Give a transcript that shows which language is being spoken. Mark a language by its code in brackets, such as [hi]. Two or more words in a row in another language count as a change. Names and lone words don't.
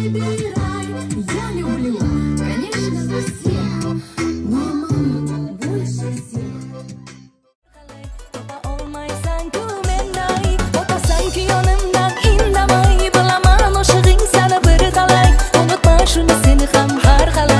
[ru] рай. Я люблю, конечно, всех, но маму больше всех. [uz] Topa olmaysan gümenday, otasan ki yanımdan indamay. Bilaman oşığın sana bir talay, unutma şunu seni ham har qalay.